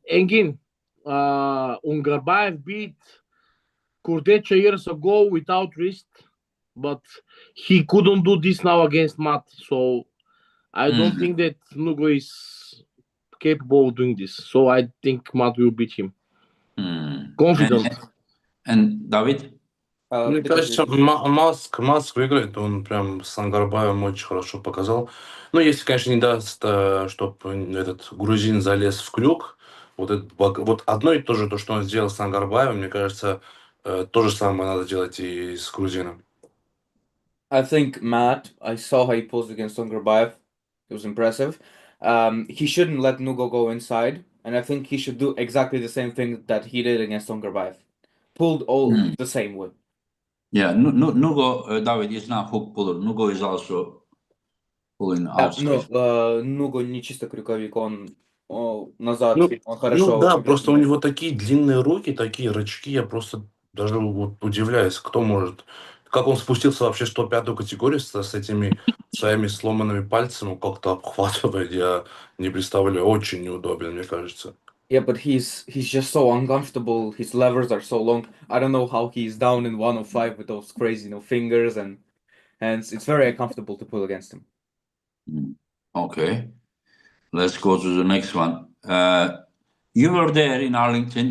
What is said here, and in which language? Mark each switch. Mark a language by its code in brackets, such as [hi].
[en] Engin, Ungarbayev beat Kurtecha years ago without wrist, but he couldn't do this now against Matt. So I don't think that Nugo is capable of doing this. So I think Matt will beat him. Confident. And David? [ru] Мне кажется, Маск выиграет, он прям с Ангарбаем очень хорошо показал. Ну, если, конечно, не даст, чтобы этот грузин залез в крюк, вот одно и то же, то, что он сделал с Ангарбаем, мне кажется, то же самое надо делать и с грузином. [en] I think Matt, I saw how he posed against Ungarbayev. It was impressive. He shouldn't let Nugo go inside, and I think he should do exactly the same thing that he did against Ungarbayev. Pulled all the same way. Yeah, Nugo, David is not hook puller. Nugo is also pulling outside. [ru] Но Nugo не чисто крюковик, он назад, он хорошо. Ну да, просто у него такие длинные руки, такие рычаги, я просто даже вот удивляюсь, кто может. Как он спустился вообще в 105-ю категорию с этими своими сломанными пальцами, как-то обхватывает, я не представляю, очень неудобен, мне кажется. [en] Yeah, but he's just so uncomfortable. His levers are so long. I don't know how he's down in 105 with those crazy, fingers and hands. It's very uncomfortable to pull against him. Okay, let's go to the next one. You were there in Arlington.